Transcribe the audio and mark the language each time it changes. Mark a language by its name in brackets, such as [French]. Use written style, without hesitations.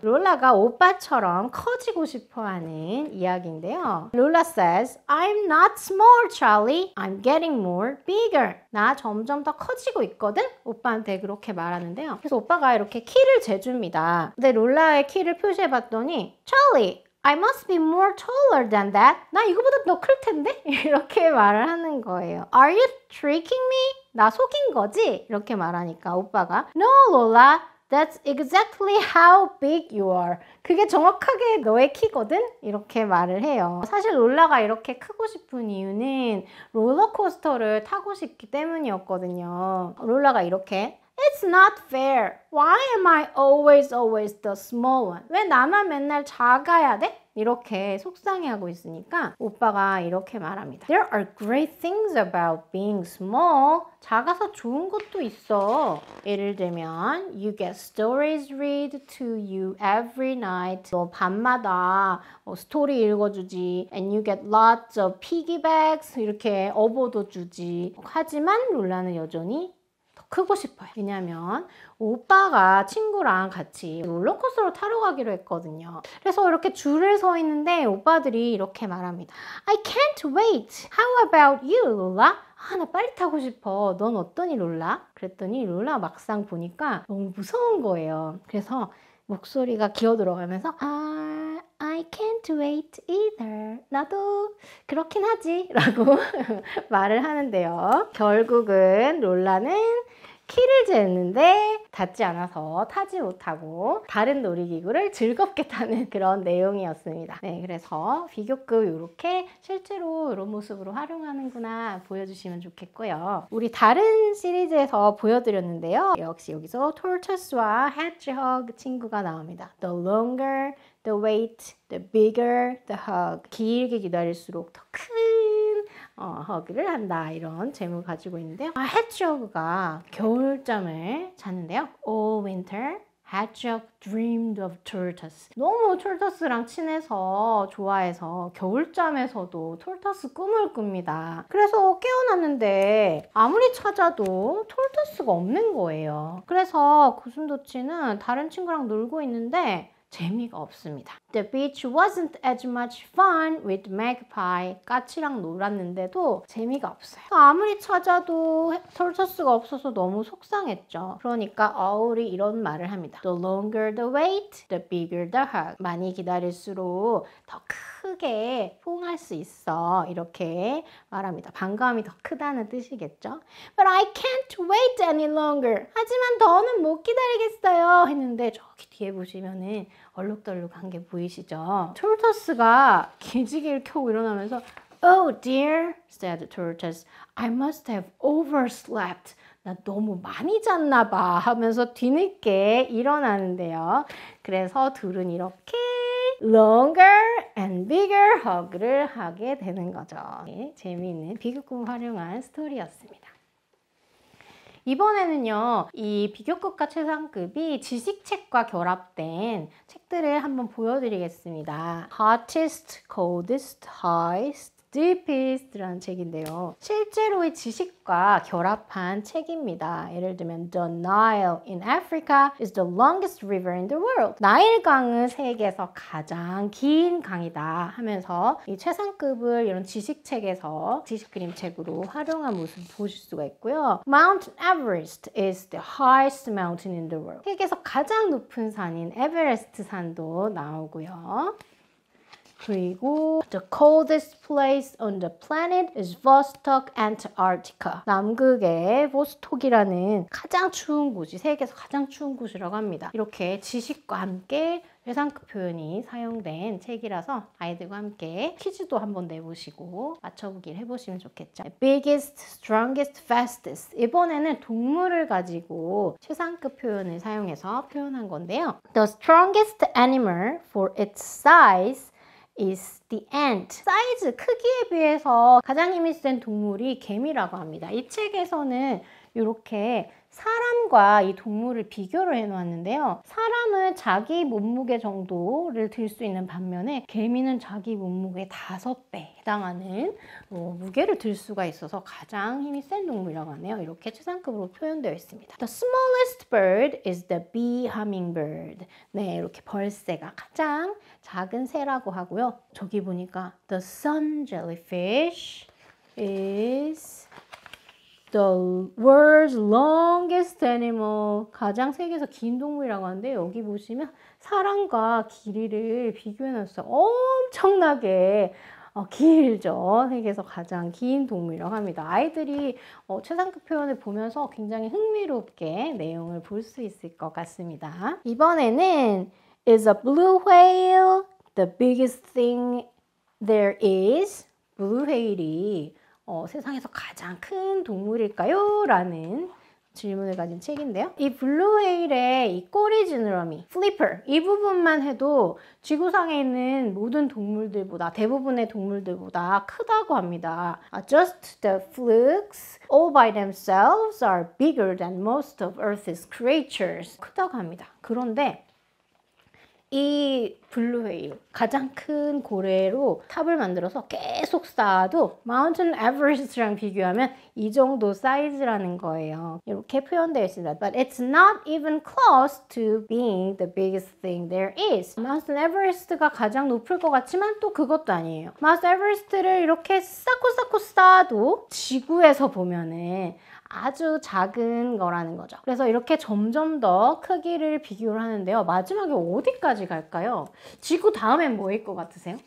[Korean] 롤라가 오빠처럼 커지고 싶어하는 이야기인데요. [English] Lola says, I'm not small, Charlie. I'm getting more bigger. [Korean] 나 점점 더 커지고 있거든? 오빠한테 그렇게 말하는데요. 그래서 오빠가 이렇게 키를 재줍니다. 근데 롤라의 키를 표시해봤더니 [English] Charlie, I must be more taller than that. [Korean] 나 이거보다 더 클 텐데? 이렇게 말을 하는 거예요. [English] Are you tricking me? [Korean] 나 속인 거지? 이렇게 말하니까 오빠가 [English] No, Lola. That's exactly how big you are. [Korean] 그게 정확하게 너의 키거든? 이렇게 말을 해요. 사실 롤라가 이렇게 크고 싶은 이유는 롤러코스터를 타고 싶기 때문이었거든요. 롤라가 이렇게 [English] It's not fair. Why am I always the small one? [Korean] 왜 나만 맨날 작아야 돼? 이렇게 속상해하고 있으니까 오빠가 이렇게 말합니다. [English] There are great things about being small. [Korean] 작아서 좋은 것도 있어. 예를 들면 [English] You get stories read to you every night. [Korean] 너 밤마다 스토리 읽어주지. [English] And you get lots of piggybacks. [Korean] 이렇게 업어도 주지. 하지만 롤라는 여전히 크고 싶어요. 왜냐면 오빠가 친구랑 같이 롤러코스터를 타러 가기로 했거든요. 그래서 이렇게 줄을 서 있는데 오빠들이 이렇게 말합니다. [English] I can't wait. How about you, 롤라? [Korean] 나 빨리 타고 싶어. 넌 어떠니, 롤라? 그랬더니 롤라 막상 보니까 너무 무서운 거예요. 그래서 목소리가 기어 들어가면서 [English] I can't wait either. [Korean] 나도 그렇긴 하지 라고 말을 하는데요. 결국은 롤라는 키를 쟀는데 닿지 않아서 타지 못하고 다른 놀이기구를 즐겁게 타는 그런 내용이었습니다. 네, 그래서 비교급 이렇게 실제로 이런 모습으로 활용하는구나 보여주시면 좋겠고요. 우리 다른 시리즈에서 보여드렸는데요. 역시 여기서 tortoise와 hedgehog 친구가 나옵니다. [English] The longer the wait, the bigger the hug. [Korean] 길게 기다릴수록 더 큰 허그를 한다. 이런 제목을 가지고 있는데요. hedgehog가 겨울잠을 잤는데요. [English] All winter, hedgehog dreamed of tortoise. [Korean] 너무 tortoise랑 친해서 좋아해서 겨울잠에서도 tortoise 꿈을 꿉니다. 그래서 깨어났는데 아무리 찾아도 tortoise가 없는 거예요. 그래서 고슴도치는 다른 친구랑 놀고 있는데 재미가 없습니다. [English] The beach wasn't as much fun with Magpie. [Korean] 까치랑 놀았는데도 재미가 없어요. 아무리 찾아도 tortoise가 없어서 너무 속상했죠. 그러니까 어울이 이런 말을 합니다. [English] The longer the wait, the bigger the hug. [Korean] 많이 기다릴수록 더 크게 포옹할 수 있어. 이렇게 말합니다. 반감이 더 크다는 뜻이겠죠. [English] But I can't wait any longer. [Korean] 하지만 더는 못 기다리겠어요. 했는데 저기 뒤에 보시면은 얼룩덜룩한 게 보이시죠? tortoise가 기지개를 켜고 일어나면서 [English] Oh dear, said the tortoise. I must have overslept. [Korean] 나 너무 많이 잤나 봐 하면서 뒤늦게 일어나는데요. 그래서 둘은 이렇게 [English] longer and bigger hug [Korean] 를 하게 되는 거죠. 네, 재미있는 비교급을 활용한 스토리였습니다. 이번에는요, 이 비교급과 최상급이 지식책과 결합된 책들을 한번 보여드리겠습니다. Hottest, Coldest, Highest, Deepest라는 책인데요. 실제로의 지식과 결합한 책입니다. 예를 들면 [English] The Nile in Africa is the longest river in the world. [Korean] 나일강은 세계에서 가장 긴 강이다 하면서 이 최상급을 이런 지식책에서 지식 그림책으로 활용한 모습을 보실 수가 있고요. [English] Mount Everest is the highest mountain in the world. [Korean] 세계에서 가장 높은 산인 에베레스트 산도 나오고요. [English] 그리고 the coldest place on the planet is Vostok, Antarctica. [Korean] 남극의 보스톡이라는 가장 추운 곳이 세계에서 가장 추운 곳이라고 합니다. 이렇게 지식과 함께 최상급 표현이 사용된 책이라서 아이들과 함께 퀴즈도 한번 내보시고 맞춰보기를 해보시면 좋겠죠. [English] Biggest, strongest, fastest. [Korean] 이번에는 동물을 가지고 최상급 표현을 사용해서 표현한 건데요. [English] The strongest animal for its size is the ant. [Korean] 사이즈, 크기에 비해서 가장 힘이 센 동물이 개미라고 합니다. 이 책에서는 이렇게 사람과 이 동물을 비교를 해놓았는데요. 사람은 자기 몸무게 정도를 들 수 있는 반면에 개미는 자기 몸무게의 5배 해당하는 무게를 들 수가 있어서 가장 힘이 센 동물이라고 하네요. 이렇게 최상급으로 표현되어 있습니다. [English] The smallest bird is the bee hummingbird. [Korean] 네, 이렇게 벌새가 가장 작은 새라고 하고요. 저기 보니까 [English] the sun jellyfish is The world's longest animal. [Korean] 가장 세계에서 긴 동물이라고 하는데 여기 보시면 사람과 길이를 비교해놨어요. 엄청나게 길죠. 세계에서 가장 긴 동물이라고 합니다. 아이들이 최상급 표현을 보면서 굉장히 흥미롭게 내용을 볼 수 있을 것 같습니다. 이번에는 [English] Is a blue whale the biggest thing there is? [Korean] blue whale이 세상에서 가장 큰 동물일까요? 라는 질문을 가진 책인데요. 이 블루 웨일의 이 꼬리 지느러미, 플리퍼, 이 부분만 해도 지구상에 있는 모든 동물들보다, 대부분의 동물들보다 크다고 합니다. [English] Just the flukes all by themselves are bigger than most of Earth's creatures. [Korean] 크다고 합니다. 그런데 이 블루 웨일, 가장 큰 고래로 탑을 만들어서 계속 쌓아도 마운틴 에버레스트랑 비교하면 이 정도 사이즈라는 거예요. 이렇게 표현되어 있습니다. [English] But it's not even close to being the biggest thing there is. [Korean] 마운틴 에버레스트가 가장 높을 것 같지만 또 그것도 아니에요. 마운틴 에버레스트를 이렇게 쌓고 쌓아도 지구에서 보면은 아주 작은 거라는 거죠. 그래서 이렇게 점점 더 크기를 비교를 하는데요. 마지막에 어디까지 갈까요? 지구 다음엔 뭐일 것 같으세요?